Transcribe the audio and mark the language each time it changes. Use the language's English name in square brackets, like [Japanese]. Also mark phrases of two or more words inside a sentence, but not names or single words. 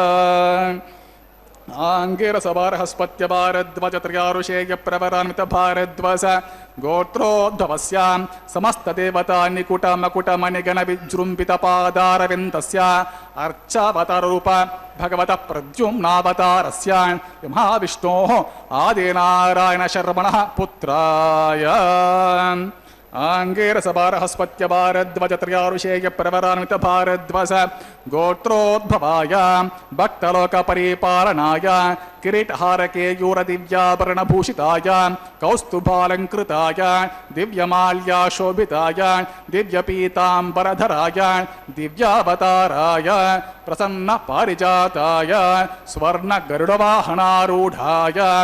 [Sanskrit] ఆంగిరస బార్హస్పత్య భారద్వాజ త్రయారుషేయ ప్రవరాన్విత భారద్వాజ గోత్రోద్భవస్య సమస్త దేవతా నికుట మకుట మణిగణ విజృంభిత పాదారవిందస్య అర్చావతార రూప భగవత ప్రద్యుమ్నావతారస్య మహావిష్ణోః ఆదినారాయణ శర్మణః పుత్రాయ. आङ्गेरसभारहस्पत्य भारद्वजत्रयारुषेय प्रवरान्वित भारद्वस गोत्रोद्भवाय भक्तलोकपरिपालनाय किरीटहारकेयूरदिव्याभरणभूषिताय कौस्तुभालङ्कृताय दिव्यमाल्याशोभिताय दिव्यपीताम्बरधराय दिव्यावताराय प्रसन्नपारिजाताय स्वर्णगरुडवाहनारूढाय